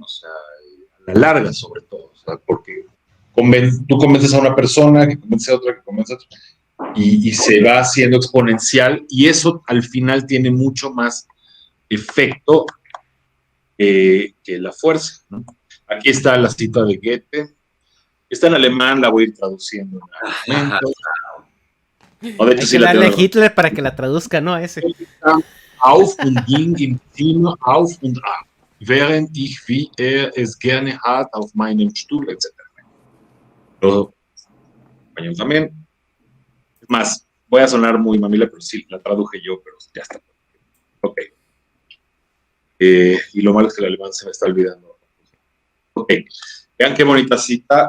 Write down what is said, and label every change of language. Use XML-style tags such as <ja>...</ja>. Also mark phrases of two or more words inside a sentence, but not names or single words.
<es>O sea, a la larga sobre todo, o sea, porque tú convences a una persona, que convence a otra, que convence a otra, y se va haciendo exponencial, y eso al final tiene mucho más efecto que la fuerza, ¿no? Aquí está la cita de Goethe, está en alemán, la voy a ir traduciendo en un momento. De hecho, hay que darle a Hitler para que la traduzca, ¿no? Ese.</es> <de>Auf und ging im Zimmer auf und ab, während ich, wie es gerne hat, auf meinem Stuhl,</de> <es>etc. Todo español también. Es más, voy a sonar muy mamila, pero sí, la traduje yo, pero ya está. Ok. Y lo malo es que el alemán se me está olvidando. Ok. Vean qué bonita cita.</es>